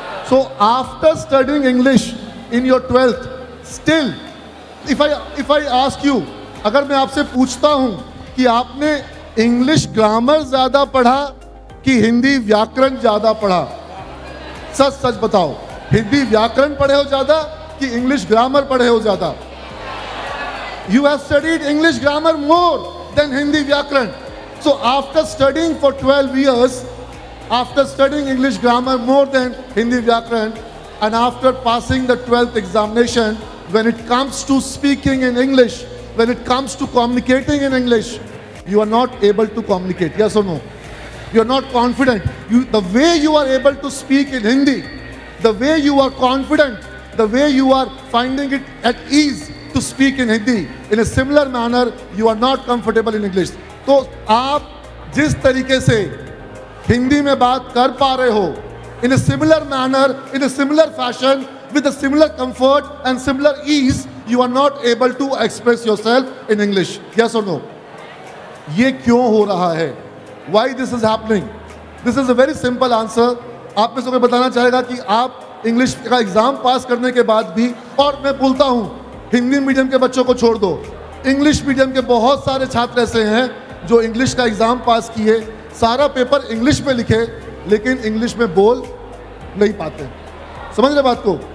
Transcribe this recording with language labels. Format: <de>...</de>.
<en>so after studying English in your 12th, still if I ask you,</en> <hi>अगर मैं आपसे पूछता हूं कि आपने इंग्लिश ग्रामर ज्यादा पढ़ा कि हिंदी व्याकरण ज्यादा पढ़ा? सच सच बताओ, हिंदी व्याकरण पढ़े हो ज्यादा कि इंग्लिश ग्रामर पढ़े हो ज्यादा?</hi> <en>You have studied English grammar more than Hindi Vyakaran. So after studying for 12 years, after studying English grammar more than Hindi Vyakaran, and after passing the 12th examination, when it comes to speaking in English, when it comes to communicating in English, you are not able to communicate, yes or no? You are not confident. The way you are able to speak in Hindi, the way you are confident, the way you are finding it at ease to speak in Hindi, in a similar manner you are not comfortable in English.</en> <hi>तो आप जिस तरीके से हिंदी में बात कर पा रहे हो,</hi> <en>in a similar manner, in a similar fashion, with a similar comfort and similar ease, you are not able to express yourself in English, yes or no?</en> <hi>ये क्यों हो रहा है?</hi> <en>Why this is happening? This is a very simple answer.</en> <hi>आप में से कोई बताना चाहेगा कि आप इंग्लिश का एग्जाम पास करने के बाद भी, और मैं बोलता हूँ हिंदी मीडियम के बच्चों को छोड़ दो, इंग्लिश मीडियम के बहुत सारे छात्र ऐसे हैं जो इंग्लिश का एग्जाम पास किए, सारा पेपर इंग्लिश में लिखे, लेकिन इंग्लिश में बोल नहीं पाते। समझ रहे बात को?</hi>